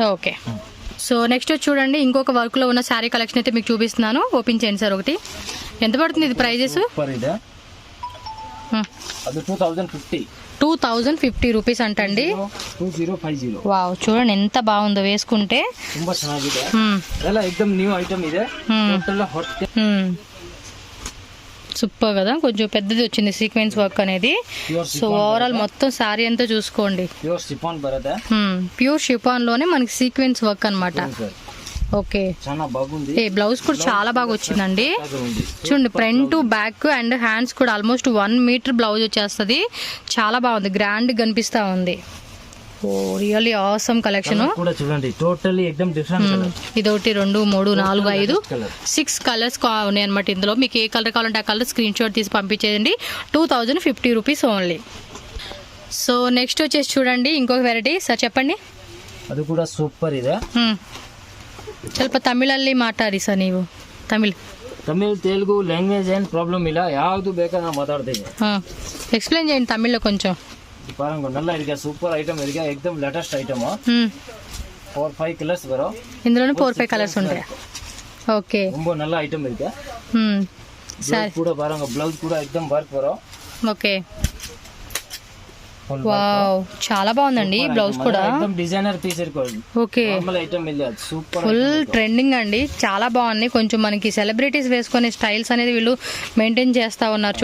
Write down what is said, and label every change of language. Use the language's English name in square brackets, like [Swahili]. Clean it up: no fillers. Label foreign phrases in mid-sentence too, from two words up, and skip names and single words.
[Telugu] ఓకే, సో నెక్స్ట్ చూడండి, ఇంకొక వర్క్ లో ఉన్న [English] saree collection [Telugu] అయితే మీకు చూపిస్తున్నాను. ఓపెన్ చేయండి సార్. ఒకటి ఎంత పడుతుంది ఇది ప్రైజెస్? 2050 రూపీస్ అంటండి. 2050. వావ్, చూడండి ఎంత బాగుందో వేసుకుంటే. [Kannada] ತುಂಬಾ ಚೆನ್ನಾಗಿದೆ. ಎಲ್ಲ एकदम ನ್ಯೂ ಐಟಮ್ ಇದೆ. [English] total hot [Telugu] సూపర్ కదా, కొంచెం పెద్దది వచ్చింది [English] sequence work [Telugu] అనేది. సో ఓవరాల్ మొత్తం శారీ అంతా చూసుకోండి, [English] pure chiffon [Telugu] బరదా, [English] pure chiffon [Telugu] లోనే మనకి [English] sequence work [Telugu] అన్నమాట. ఓకే, చాలా బాగుంది. బ్లౌజ్ కూడా చాలా బాగా వచ్చిందండి. చూడండి [English] front back and hands [Telugu] కూడా ఆల్మోస్ట్ 1 [English] meter blouse [Telugu] వచ్చేస్తుంది. చాలా బాగుంది, గ్రాండ్ కనిపిస్తా ఉంది. [English] oh really awesome collection [Telugu] కూడా చూడండి, టోటల్లీ ఎక్దమ్ [English] different colour. [Telugu] ఇదొకటి 2 3 4 5 6 కలర్స్ ఉన్నాయి అనమాట. ఇందులో మీకు ఏ కలర్ కావాలంటే ఆ కలర్ [English] screen shot [Telugu] తీసి పంపించేయండి. 2050 [English] rupees only. so next [Telugu] వచ్చేసి చూడండి ఇంకొక వెరైటీ. సార్ చెప్పండి. [Kannada] ಅದು ಕೂಡ ಸೂಪರ್ ಇದೆ. ಸ್ವಲ್ಪ ತಮಿಳಲ್ಲಿ ಮಾತಾಡಿ ಸರ್ ನೀವು. ತಮಿಳ್ ತೆಲುಗು ಲ್ಯಾಂಗ್ವೇಜ್ ಏನು ಪ್ರಾಬ್ಲಮ್ ಇಲ್ಲ, ಯಾವುದು ಬೇಕಾ ನಾವು ಮಾತಾಡ್ತೀವಿ. [Telugu] ఎక్స్ప్లెయిన్ చేయండి తమిళ్లో కొంచెం. [Tamil] பாருங்க நல்லா இருக்கு, [English] super item [Tamil] இருக்கு, [English] एकदम latest item. [Tamil] 4-5 కలర్స్ వரும். [Telugu] ఇందులోనే 4-5 కలర్స్ ఉంటాయి. ఓకే, [Tamil] ரொம்ப நல்ல ஐட்டம் இருக்கு. [Telugu] సరే [Tamil] கூட பாருங்க, బ్లౌజ్ కూడా एकदम వర్క్ వரும். [Telugu] ఓకే, వావ్ చాలా బాగుందండి బ్లౌజ్ కూడా. [Tamil] एकदम [English] designer piece [Tamil] ఇరుకోండి. [Telugu] ఓకే, [English] normal item [Telugu] ಇಲ್ಲ, సూపర్ [English] full trending [Telugu] అండి, చాలా బాగుంది. కొంచెం మనకి సెలబ్రిటీస్ వేసుకునే స్టైల్స్ అనేది వీళ్ళు మెయింటైన్ చేస్తా ఉన్నారు.